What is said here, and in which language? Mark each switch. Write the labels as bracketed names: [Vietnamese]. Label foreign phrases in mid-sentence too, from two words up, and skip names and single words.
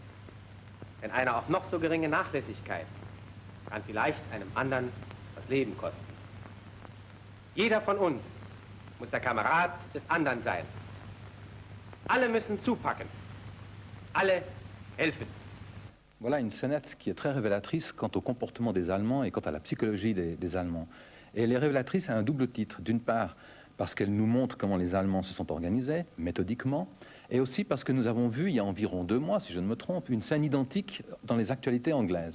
[German] Denn eine auch noch so geringe Nachlässigkeit kann vielleicht einem anderen das Leben kosten. Jeder von uns muss der Kamerad des anderen sein. Alle müssen zupacken. Alle helfen. [French] Voilà une scénette qui est très révélatrice quant au comportement des Allemands et quant à la psychologie des Allemands. Et elle est révélatrice à un double titre. D'une part, parce qu'elle nous montre comment les Allemands se sont organisés, méthodiquement, et aussi parce que nous avons vu, il y a environ 2 mois, si je ne me trompe, une scène identique dans les actualités anglaises.